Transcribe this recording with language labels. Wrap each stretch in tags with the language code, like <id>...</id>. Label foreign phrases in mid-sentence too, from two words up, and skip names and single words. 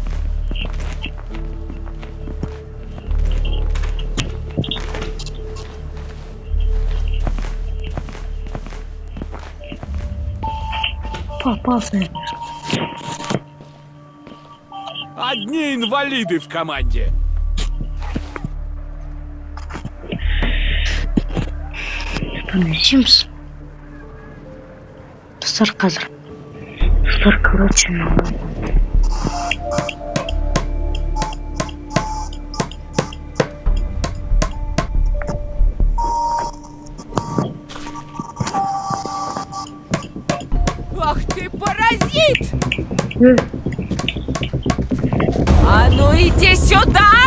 <ru>Попался. Одни инвалиды в команде. Понесемся.</ru> <kk>Достар, қазір. Достар, короче,</kk> <ru>Ах ты паразит! А ну иди сюда!</ru>